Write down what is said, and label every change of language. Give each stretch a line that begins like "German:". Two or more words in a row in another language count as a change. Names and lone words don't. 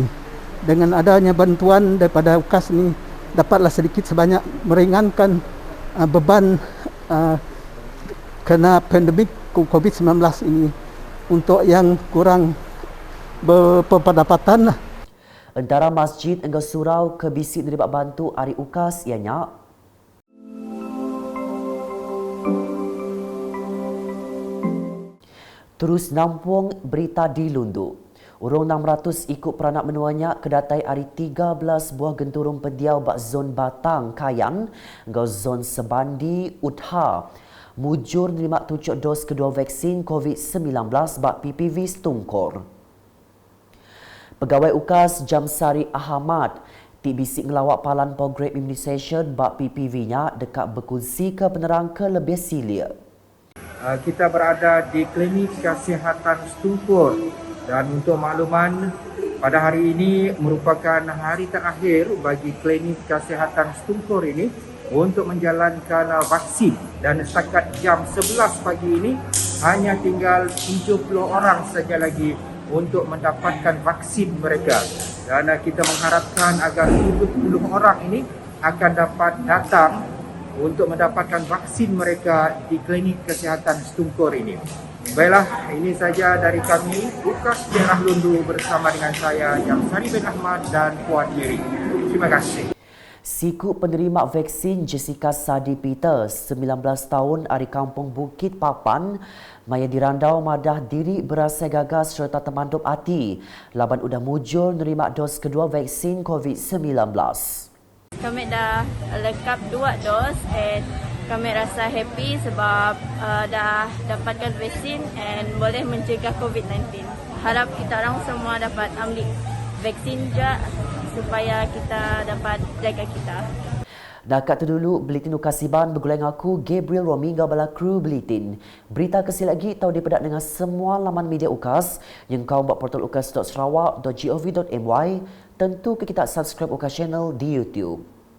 Malay: Dengan adanya bantuan daripada UKAS ini, dapatlah sedikit sebanyak meringankan beban kerana pandemik COVID-19 ini untuk yang kurang berpendapatan.
Iban: Antara masjid engkau surau ke bisik nerima bantu hari UKAS ianya terus nampung berita di Lundu. Urung 600 ikut peranak menuanya kedatai hari 13 buah genturung pediau bak zon Batang, Kayan, ngau zon Sebandi, Utha. Mujur nerima tucuk dos kedua vaksin COVID-19 bak PPV Stungkor. Pegawai UKAS Jamsari Ahmad bisik ngelawak palan program immunisation bak PPV-nya dekat berkongsi ke penerang ke lebih silia.
Malay: Kita berada di Klinik Kesihatan Stungkor, dan untuk makluman pada hari ini merupakan hari terakhir bagi Klinik Kesihatan Stungkor ini untuk menjalankan vaksin, dan setakat jam 11 pagi ini hanya tinggal 70 orang saja lagi untuk mendapatkan vaksin mereka, dan kita mengharapkan agar 70 orang ini akan dapat datang untuk mendapatkan vaksin mereka di Klinik Kesihatan Stungkor ini. Baiklah, ini saja dari kami, UKAS Daerah Lundu bersama dengan saya, Jamsari bin Ahmad dan Puan Diri. Terima kasih.
Iban: Siku penerima vaksin Jessica Sadi Peter, 19 tahun dari Kampung Bukit Papan, maya dirandau madah diri berasa gagas serta termandup hati. Laban udah mujur nerima dos kedua vaksin COVID-19.
Malay: Kami dah lengkap 2 dos dan kami rasa happy sebab dah dapatkan vaksin dan boleh mencegah COVID-19. Harap kita orang semua dapat ambil vaksin juga supaya kita dapat jaga kita.
Iban: Dah kat tu dulu Buletin Ukasiban bergulai dengan aku Gabriel Rominga bala kru Buletin. Berita kesil lagi tahu dipedak dengan semua laman media UKAS yang kau buat portal ukas.sarawak.gov.my. Tentu ke kita subscribe UKAS channel di YouTube.